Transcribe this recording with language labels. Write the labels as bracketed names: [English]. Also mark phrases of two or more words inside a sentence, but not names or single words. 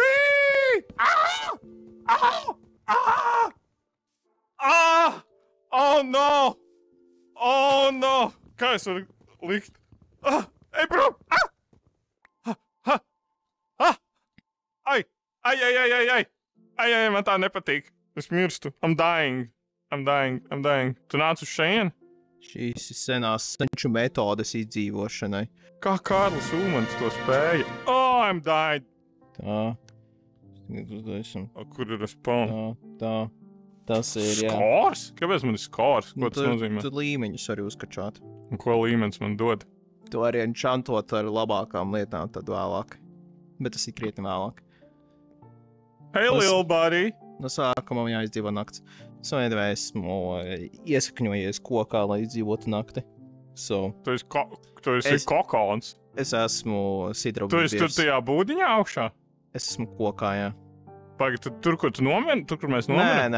[English] Oh no! Oh no! [Latvian] Kā es varu likt? Ej, prom! Ai, man tā nepatīk. Es mirstu. [English] I'm dying. [Latvian] Tu nāc uz šeien? Šīs ir senās senču metodes izdzīvošanai. Kā Kārlis Ulmans to spēja? [English] I'm died. [Latvian] Tā. Kur ir spawn? Tā. Tas ir, jā. Skors? Kāpēc man ir skors? Ko tas nozīmē? Tu līmeņus arī uzkačāt. Un ko līmenis man dod? Tu arī enchantot ar labākām lietām tad vēlāk. Bet tas ir krietni vēlāk. [English] Hey, little buddy! [Latvian] No sākuma man jāizdzīvo nakts. Esmu iesakņojies kokā, lai izdzīvotu nakti. Tu esi kokons? Es esmu sidrabu Tu esi tur tajā būdiņā augšā? Es esmu kokā, jā. Pagad, tur, kur tu nomiri? Tur, kur mēs nomiram?